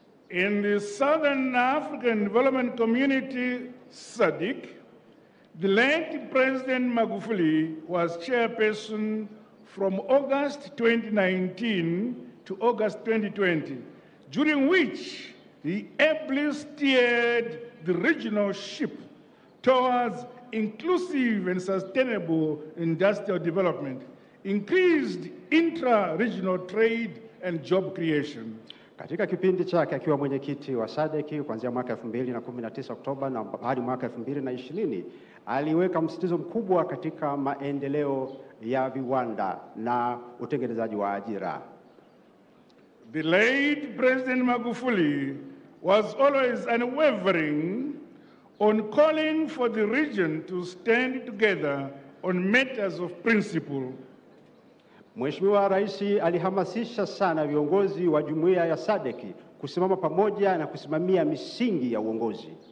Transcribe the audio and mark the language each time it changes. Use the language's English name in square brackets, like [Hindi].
[English] In the Southern African Development Community SADC, the late President Magufuli was chairperson from August 2019 to August 2020, during which he ably steered the regional ship towards inclusive and sustainable industrial development, increased intra-regional trade and job creation. [Swahili] Katika kipindi chake akiwa mwenyekiti wa SADC kuanzia mwaka 2019 Oktoba na hadi mwaka 2020, aliweka msitizo mkubwa katika maendeleo ya viwanda na utengenezaji wa ajira. [English] The late President Magufuli was always unwavering on calling for the region to stand together on matters of principle. [Swahili] Mheshimiwa Rais alihamasisha sana viongozi wa jumuiya ya SADC kusimama pamoja na kusimamia misingi ya uongozi.